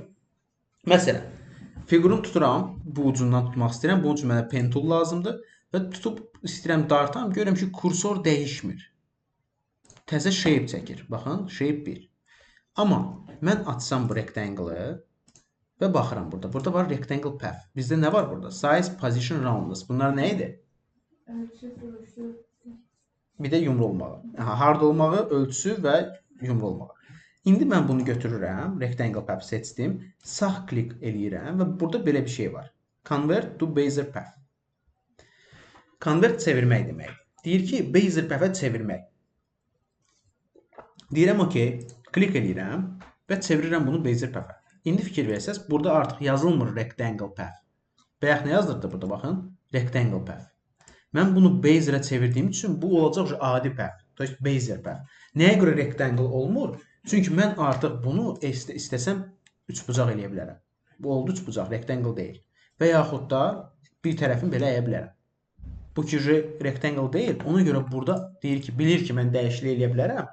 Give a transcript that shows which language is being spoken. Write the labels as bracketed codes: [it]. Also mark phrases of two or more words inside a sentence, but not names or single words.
[az] Məsələn, figurunu tuturam, bu ucundan tutmaq istəyirəm. Bu üçün mənə [en] pen tool [az] lazımdır. Və tutub istəyirəm dartam, görürəm ki, kursor dəyişmir. Təzə shape çəkir. Baxın, shape 1. Amma mən açsam bu rectangle-ı və baxıram burada. Burada var [en] rectangle path. [az] Bizdə nə var burada? [en] Size, position, [az] roundness. Bunlar nə idi? Ölçü, vuruşu. Bir də yumru olmağı. Hard olmağı, ölçüsü və yumru olmağı. İndi mən bunu götürürəm, [en] rectangle path [az] seçdim, sağ klik eləyirəm və burada belə bir şey var. [en] Convert to bezier path. Convert [az] çevirmək demək. Deyir ki, [en] bezier path-ə [az] çevirmək. Deyirəm okey, klik eləyirəm və çevirirəm bunu [en] bezier path-ə. [az] İndi fikir versəz, burada artıq yazılmır [en] rectangle path. [az] Bayaq nə yazdırdı burada, baxın? [en] Rectangle path. [az] Mən bunu bezierə çevirdiyim üçün bu olacaq adi path, [ru] то есть [en] bezier path. [az] Nəyə görə rectangle olmur? Çünki mən artıq bunu istəsəm üçbucaq eləyə bilərəm. Bu oldu üçbucaq, rectangle deyil. Və yaxud da bir tərəfini belə əyə bilərəm. Bu ki rectangle deyil, ona görə burada deyir ki, bilir ki, mən dəyişiklik eləyə bilərəm.